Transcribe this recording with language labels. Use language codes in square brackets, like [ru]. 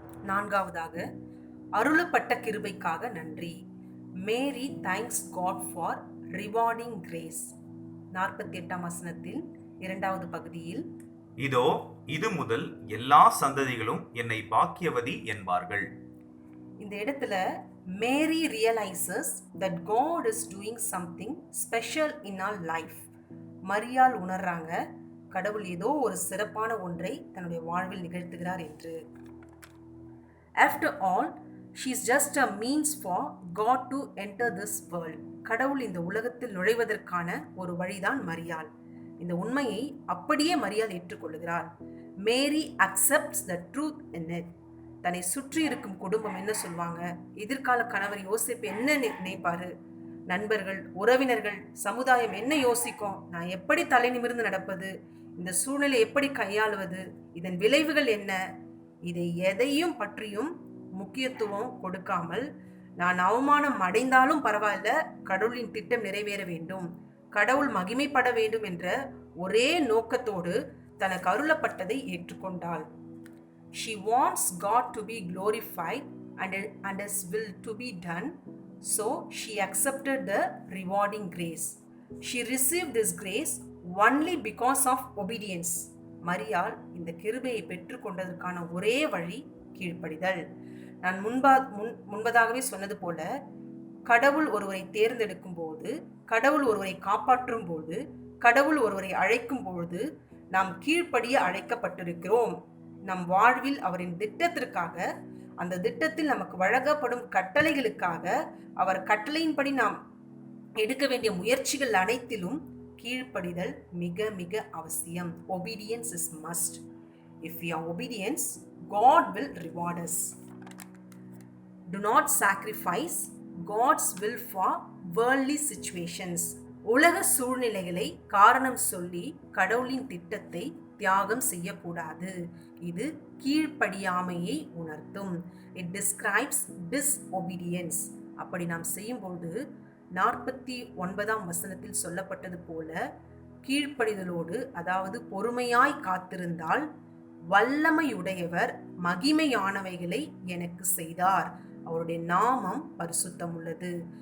[ta] 4வதாக அருளப்பட்ட கிருபைக்காக நன்றி. [en] Mary thanks God for rewarding grace. [ta] 48ஆம் வசனத்தில் 2வது பகுதியில், இதோ இது முதல் எல்லா சந்ததிகளும் என்னை பாக்கியவதி என்பார்கள். இந்த இடத்துல [en] Mary realises that God is doing something special in our life. [ta] மரியாள் உணர்றாங்க கடவுள் ஏதோ ஒரு சிறப்பான ஒன்றை தன்னுடைய வாழ்வில் நிகழ்த்துகிறார் என்று. [en] After all, she is just a means for God to enter this world. [ta] கடவுள் இந்த உலகத்தில் நுழைவதற்கான ஒரு வழிதான் மரியாள். இந்த உண்மையை அப்படியே மரியாள் ஏற்றுக்கொள்கிறார். மேரி [en] accepts the truth in it. [ta] தன்னை சுற்றி இருக்கும் குடும்பம் என்ன சொல்வாங்க, எதிர்கால கணவர் யோசிப்பு என்ன நினைப்பாரு, நண்பர்கள், உறவினர்கள், சமுதாயம் என்ன யோசிக்கும், நான் எப்படி தலை நிமிர்ந்து நடப்பது, இந்த சூழ்நிலை எப்படி கையாளுவது, இதன் விளைவுகள் என்ன, இதை எதையும் பற்றியும் முக்கியத்துவம் கொடுக்காமல் நான் அவமானம் அடைந்தாலும் பரவாயில்ல, கடவுளின் திட்டம் நிறைவேற வேண்டும், கடவுள் மகிமைப்பட வேண்டும் என்ற ஒரே நோக்கத்தோடு தனக்கு அருளப்பட்டதை ஏற்றுக்கொண்டாள். [en] She wants God to be glorified and His will to be done. So she accepted the rewarding grace. She received this grace only because of obedience. [ta] மரியாள் இந்த கிருபையை பெற்றுக்கொண்டதற்கான ஒரே வழி கீழ்ப்படிதல். நான் முன்பதாகவே சொன்னது போல, கடவுள் ஒருவரை தேர்ந்தெடுக்கும் போது, கடவுள் ஒருவரை காப்பாற்றும் போது, கடவுள் ஒருவரை அழைக்கும் பொழுது நாம் கீழ்ப்படிய அழைக்கப்பட்டிருக்கிறோம். நம் வாழ்வில் அவரின் திட்டத்திற்காக, அந்த திட்டத்தில் நமக்கு வழங்கப்படும் கட்டளைகளுக்காக, அவர் கட்டளையின்படி நாம் எடுக்க வேண்டிய முயற்சிகள் அனைத்திலும் கீழ்ப்படிதல் மிக மிக அவசியம். [en] Obedience is must. If we are obedient, God will reward us. Do not sacrifice God's will for worldly situations. [ta] உலக சூழ்நிலைகளை காரணம் சொல்லி கடவுளின் திட்டத்தை தியாகம் செய்யக்கூடாது. இது கீழ்ப்படியாமையை உணர்த்தும். [en] It describes disobedience. [ta] அப்படி நாம் செய்யும்போது 49ஆம் வசனத்தில் சொல்லப்பட்டது போல, கீழ்ப்படிதலோடு அதாவது பொறுமையாய் காத்திருந்தால் வல்லமையுடையவர் மகிமையானவைகளை எனக்கு செய்தார், அவருடைய நாமம் பரிசுத்தம் உள்ளது.